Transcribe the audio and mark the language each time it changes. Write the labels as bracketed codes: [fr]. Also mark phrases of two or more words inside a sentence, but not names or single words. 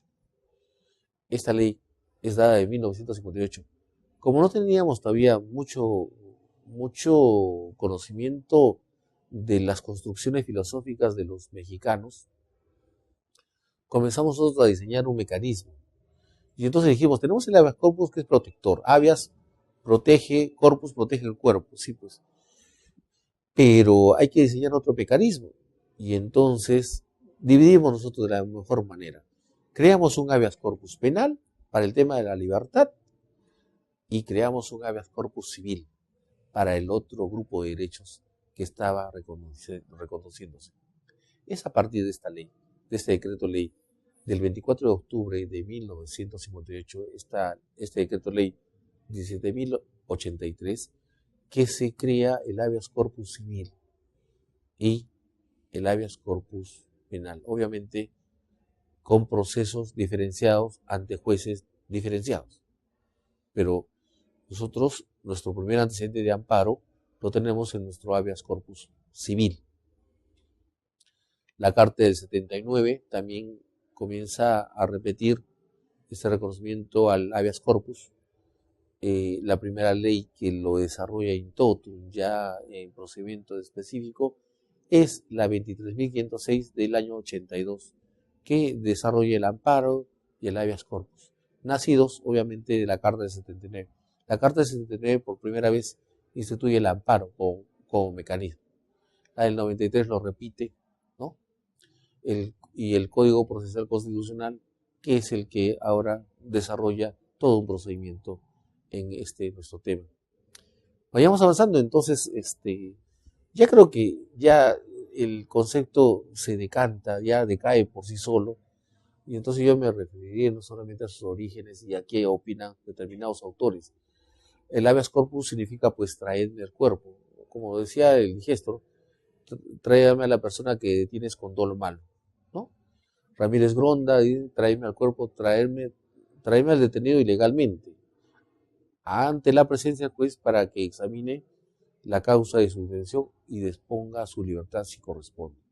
[es] Esta ley es dada en 1958. Como no teníamos todavía mucho conocimiento de las construcciones filosóficas de los mexicanos, comenzamos nosotros a diseñar un mecanismo. Y entonces dijimos, tenemos el [la] habeas corpus [es] que es protector. Habeas protege, corpus protege el cuerpo. Sí, pues. Pero hay que diseñar otro mecanismo. Y entonces dividimos nosotros de la mejor manera. Creamos un [la] habeas corpus [es] penal para el tema de la libertad y creamos un [la] habeas corpus [es] civil para el otro grupo de derechos que estaba reconociéndose. Es a partir de esta ley, de este decreto ley, del 24 de octubre de 1958, este decreto ley 17.083, que se crea el [la] habeas corpus [es] civil y el [la] habeas corpus [es] penal, obviamente con procesos diferenciados ante jueces diferenciados. Pero nosotros, nuestro primer antecedente de amparo, lo tenemos en nuestro [la] habeas corpus [es] civil. La Carta del 79 también comienza a repetir este reconocimiento al [la] habeas corpus. [es] La primera ley que lo desarrolla [la] in totum, [es] ya en procedimiento específico, es la 23.506 del año 82, que desarrolla el amparo y el [la] habeas corpus, [es] nacidos obviamente de la Carta del 79. La Carta del 79 por primera vez instituye el amparo como mecanismo. La del 93 lo repite, ¿no? Y el Código Procesal Constitucional, que es el que ahora desarrolla todo un procedimiento en nuestro tema. Vayamos avanzando, entonces, ya creo que ya el concepto se decanta, ya decae por sí solo, y entonces yo me referiría no solamente a sus orígenes y a qué opinan determinados autores. El [la] habeas corpus [es] significa pues traerme el cuerpo, como decía el digestor, tráeme a la persona que tienes con dolo malo, ¿no? Ramírez Gronda, tráeme al cuerpo, tráeme al detenido ilegalmente ante la presencia del juez para que examine la causa de su detención y disponga su libertad si corresponde.